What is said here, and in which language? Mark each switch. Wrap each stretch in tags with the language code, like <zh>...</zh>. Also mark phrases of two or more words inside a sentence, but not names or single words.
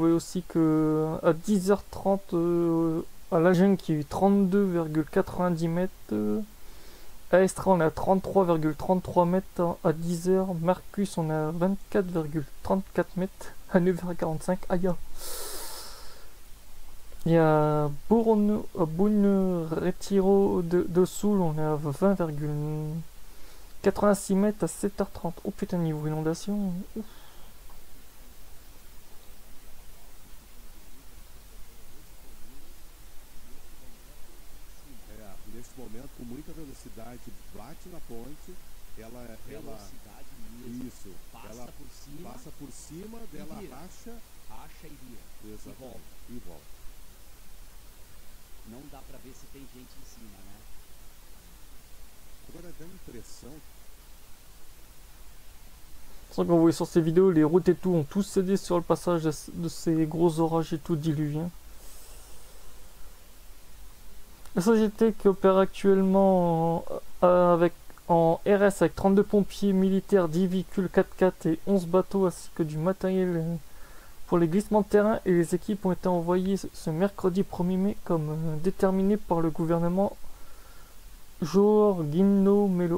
<fr>voyez aussi que à 10h30 à La Jungle qui est 32,90 mètres, à Estra on est à 33,33 mètres, à 10h, Marcus on est à 24,34 mètres, à 9h45, aïe. Il y a Boune Retiro de Sul, on est à 20,86 mètres à 7h30. Oh putain, niveau inondation, ouf.</fr> <pt>Neste momento, com muita velocidade, bate na ponte, velocidade mesmo. Isso, ela passa por cima dela, racha e vira. E volta. Não dá pra ver se tem gente em cima, né? Agora dá a impressão.</pt> <fr>Comme vous voyez sur ces vidéos, les routes et tout ont tous cédé sur le passage de ces gros orages et tout diluviens. La société qui opère actuellement en RS avec 32 pompiers militaires, 10 véhicules 4x4 et 11 bateaux ainsi que du matériel pour les glissements de terrain, et les équipes ont été envoyées ce mercredi 1er mai comme déterminé par le gouvernement Joaquim Melo.</fr>